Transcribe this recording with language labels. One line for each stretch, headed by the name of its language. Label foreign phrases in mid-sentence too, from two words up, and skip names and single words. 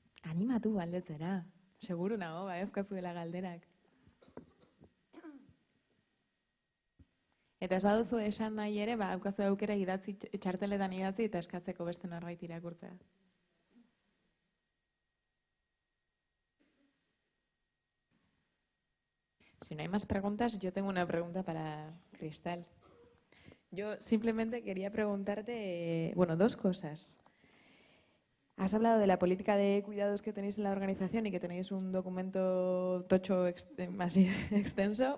Basque: Animatu galdetzera. Seguru nago, badezkazuela galderak. Eta ez baduzu esan nahi ere, daukazu aukera idatzi, txarteletan idatzi eta eskatzeko beste norbait irakurtzea.
Spanish: Si no hay más preguntas, yo tengo una pregunta para Cristal. Yo simplemente quería preguntarte, bueno, dos cosas. Has hablado de la política de cuidados que tenéis en la organización y que tenéis un documento tocho así extenso.